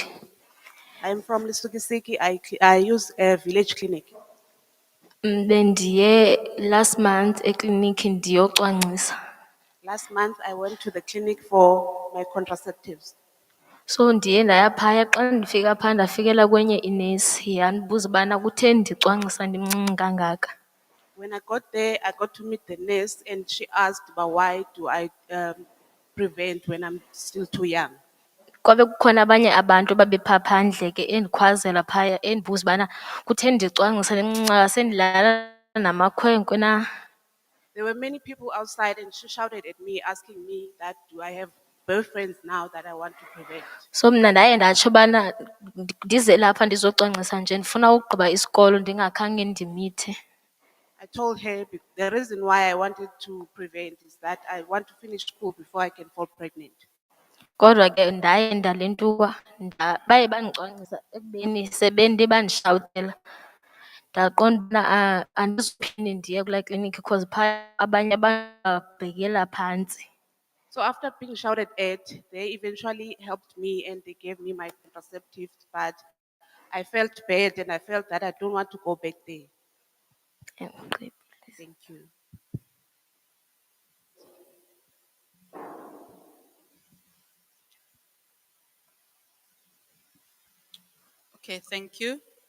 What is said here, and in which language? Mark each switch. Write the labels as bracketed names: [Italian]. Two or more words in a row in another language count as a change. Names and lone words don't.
[English] I'm from Lisugisiki. I use a village clinic. [Xhosa] Bendiye [English] last month [Xhosa] ekliniki ndiyocwangcisa. [English] Last month, I went to the clinic for my contraceptives. [Xhosa] So ndiye ndaya phaya, xa ndifika phaa ndafikela kwenye inesi yandibuza ubana kutheni ndicwangcisa ndimncinci kangaka. [English] When I got there, I got to meet the nurse and she asked about why do I prevent when I'm still too young. [Xhosa] Kwabe kukhona abanye abantu babephaa phandle ke endikhwazela phaya endibuza ubana kutheni ndicwangcisa ndimncinci sendilala namakhwenkwe na. [English] There were many people outside and she shouted at me, asking me that do I have boyfriends now that I want to prevent. [Xhosa] So mna ndaye ndatsho ubana ndize lapha ndizocwangcisa nje ndifuna ukugqiba isikolo ndingakhange ndimithe. [English] I told her the reason why I wanted to prevent is that I want to finish school before I can fall pregnant. [Xhosa] Kodwa ke ndaye ndalentuka baye bandicwangcisa ekubeni sebendiye bandishawutela ndaqonda ubana andizuphinde ndiye kulaa klinikhi because phaa abanye abantu babhekela phantsi. [English] So after being shouted at, they eventually helped me and they gave me my contraceptives, but I felt bad and I felt that I don't want to go back there. Okay. Thank you. Okay, thank you.